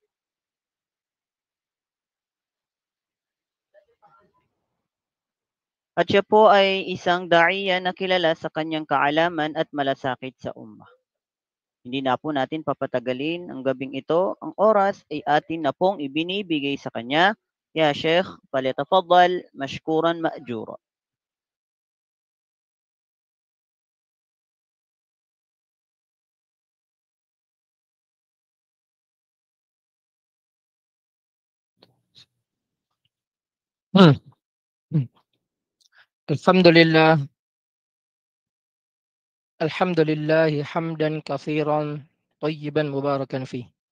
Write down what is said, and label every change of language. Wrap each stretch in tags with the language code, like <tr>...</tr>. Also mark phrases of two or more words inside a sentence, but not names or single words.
<tl>At siya po ay isang da'iya na kilala sa kanyang kaalaman at malasakit sa ummah. Hindi na po natin papatagalin ang gabing ito. Ang oras ay atin na pong ibinibigay sa kanya.</tl> <ar>يا شيخ فليتفضل مشكورا مأجورا. Hmm. الحمد لله الحمد لله حمدا كثيرا طيبا مباركا فيه.</ar>